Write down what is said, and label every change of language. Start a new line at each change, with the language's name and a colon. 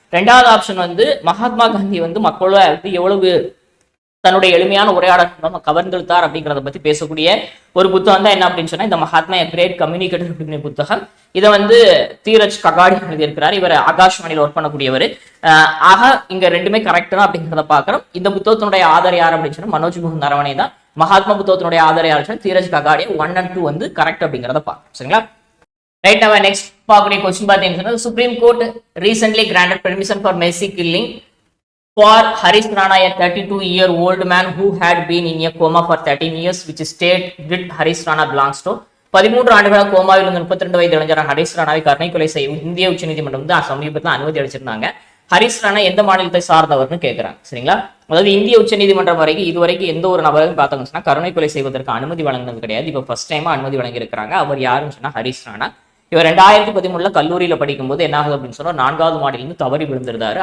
Tamil: 2வது ஆப்ஷன் வந்து மகாத்மா காந்தி வந்து மக்களோட எவ்வளவு தன்னுடைய எளிமையான உரையாடல் கவர்ந்தெழுத்தார் அப்படிங்கிறத பத்தி பேசக்கூடிய ஒரு புத்தகம் தான் என்ன அப்படின்னு சொன்னா இந்த மகாத்மா கிரேட் கம்யூனிகேட்டர் அப்படிங்கிற புத்தகம். இதை வந்து தீரஜ் ககாடி எழுதியிருக்கிறார். இவர் ஆகாஷ்வாணியில் ஒர்க் பண்ணக்கூடியவர். ஆக இங்க ரெண்டுமே கரெக்ட் தான் அப்படிங்கிறத பாக்குறோம். இந்த புத்தகத்தினுடைய ஆதார் யார் அப்படின்னு சொன்னா மனோஜ் முகுந்த் நரவணே தான். மகாத்மா புத்தகத்தினுடைய ஆதார் யார் தீரஜ் ககாடியா 1 and 2 வந்து கரெக்ட் அப்படிங்கிறத பார்க்கணும். சரிங்களா?
English: right,
Tamil: நம்ம நெக்ஸ்ட் பார்க்கக்கூடிய கொஸ்டின் பார்த்தீங்கன்னா
English: Supreme court recently granted permission for mercy killing for Harish Rana, a 32-year-old man who had been in a coma for 13 years, which state did Harish Rana belongs to.
Tamil: 13 ஆண்டுகளாக கோமாவில் இருந்து 32 வயது இளைஞர் ஹரிஷ் ராணாவை கருணை கொலை செய்யும் இந்திய உச்சநீதிமன்றம் வந்து சமீபத்தில் அனுமதி அளிச்சிருந்தாங்க. ஹரிஷ் ராணா எந்த மாநிலத்தை சார்ந்தவர்னு கேட்கிறாங்க. சரிங்களா? அதாவது இந்திய உச்சநீதிமன்றம் வரைக்கும் இதுவரைக்கும் எந்த ஒரு நபரையும் பார்த்தாங்கன்னு சொன்னா கருணை கொலை செய்வதற்கு அனுமதி வழங்கினது கிடையாது. இப்போ ஃபர்ஸ்ட் டைமா அனுமதி வழங்கி இருக்கிறாங்க. அவர் யாருன்னு சொன்னா ஹரிஷ் ராணா. இவர் 2013 கல்லூரியில படிக்கும் போது என்ன ஆகுது அப்படின்னு சொன்னா 4வது மாடியிலிருந்து தவறி விழுந்திருந்தாரு.